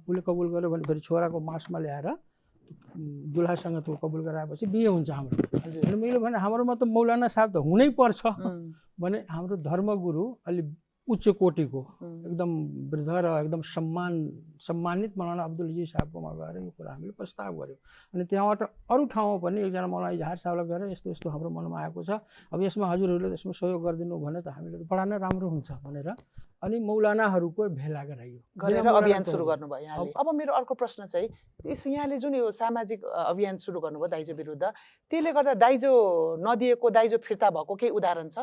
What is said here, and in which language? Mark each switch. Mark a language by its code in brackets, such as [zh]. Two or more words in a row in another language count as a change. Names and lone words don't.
[ne] उसले कबुल गर्यो भने फेरि छोराको मासमा ल्याएर दुल्हासँग त्यो कबुल गराएपछि बिहे हुन्छ हाम्रो। हजुर अनि मैले भने हाम्रोमा त मौलाना साहब त हुनै पर्छ भने हाम्रो धर्मगुरु अलि उच्च कोटिको एकदम वृद्ध र एकदम सम्मानित मौलाना अब्दुल अजीज साहबकोमा गएर यो कुरा हामीले प्रस्ताव गऱ्यौँ। अनि त्यहाँबाट अरू ठाउँमा पनि एकजना मौलाना इजहार साहबलाई गएर यस्तो यस्तो हाम्रो मनमा आएको छ, अब यसमा हजुरहरूले यसमा सहयोग गरिदिनु भने त हामीले त बडा नै राम्रो हुन्छ भनेर अनि मौलानाहरूको भेला गराइयो गरेर अभियान सुरु गर्नुभयो यहाँले। अब मेरो अर्को प्रश्न चाहिँ यहाँले जुन यो सामाजिक अभियान सुरु गर्नुभयो दाइजो विरुद्ध, त्यसले गर्दा दाइजो नदिएको दाइजो फिर्ता भएको केही उदाहरण छ?